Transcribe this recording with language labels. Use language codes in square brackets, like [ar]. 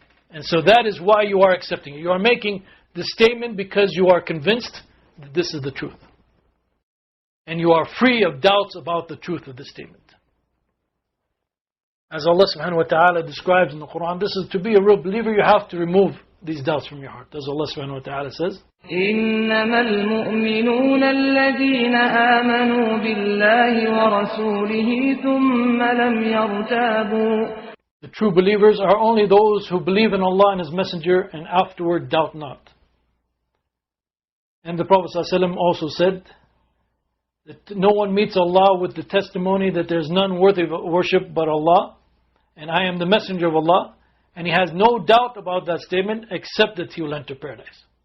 [en] And so that is why you are accepting it. You are making the statement because you are convinced that this is the truth. And you are free of doubts about the truth of the statement. As Allah subhanahu wa ta'ala describes in the Quran, this is to be a real believer, you have to remove these doubts from your heart. As Allah subhanahu wa ta'ala says, [ar] إنما المؤمنون الذين آمنوا بالله ورسوله ثم لم يرتابوا. [en] The true believers are only those who believe in Allah and His Messenger and afterward doubt not. And the Prophet ﷺ also said that no one meets Allah with the testimony that there is none worthy of worship but Allah, and I am the Messenger of Allah, and he has no doubt about that statement except that he will enter paradise.